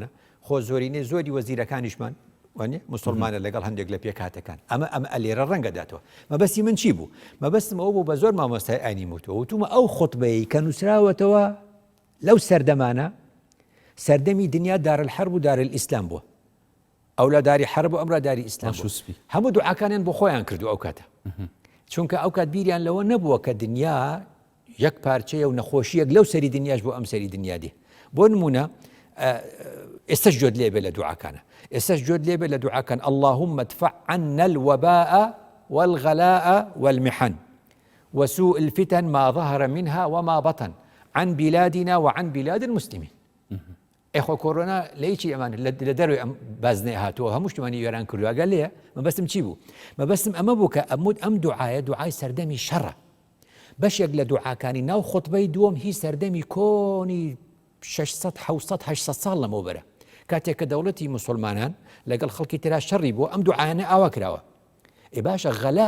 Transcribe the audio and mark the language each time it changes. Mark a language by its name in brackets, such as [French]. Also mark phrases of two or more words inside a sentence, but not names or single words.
[Central Kurdish] خۆ زۆرینەی زۆری وەزیرەکانیشمان وانێ مسلمانە لەگەڵ هەندێک لە پێکاتەکان ئەمە لێرە ڕەنگەداتەوە مەبەستی من چی بوو مەبەستم ئەو بوو بە زۆر مامۆستای ئاینی وتووە وتومە ئەو خوتبەی کە نووسراوەتەوە لەو سەردەمانە سەردەمی دنیا دارالحەرب و دارالئیسلام بووە ئەو لە داری حرب و ئەمرا داری ئیسلام هەموو دوعاکانیان بۆ خۆیان کردو ئەو کاتە چونکە ئەو کات بیریان لەوە نەبووە کە دنیا یەک پارچەیە و نەخۆشیەک لەو سەری دنیاش بۆ ئەم سەری دنیا دێ بۆ نمونە ئێستش جۆت لێبێ لە دوعاکانە ئێستش جۆت لێبێ لە دوعاکان [Arabic] اللهم ادفع عنا الوباء والغلاء والمحن وسوء الفتن ما ظهر منها وما بطن عن بلادنا وعن بلاد المسلمين [Central Kurdish] ئێخۆ کۆڕۆنا لەیچی ئەمان لە دەروی ئەم بازنێ هاتووە هەموو شتمانی وێران کردووە گەل لێە مەبەستم چی بوو مەبەستم ئەمە بوو کە ئەم دوعایە دوعای سەردەمی شەڕە بەشێک لە دوعاکانی ناو خوتبەی دووەم هی سەردەمی کۆنی 600 700 800 ساڵ لەمەوبەرە کاتێک کە دەوڵەتی مسلمانان لەگەڵ خەڵکی ترا شەڕی بووە ئەم دوعایانە ئاوا کراوە ئێ باشە غەلا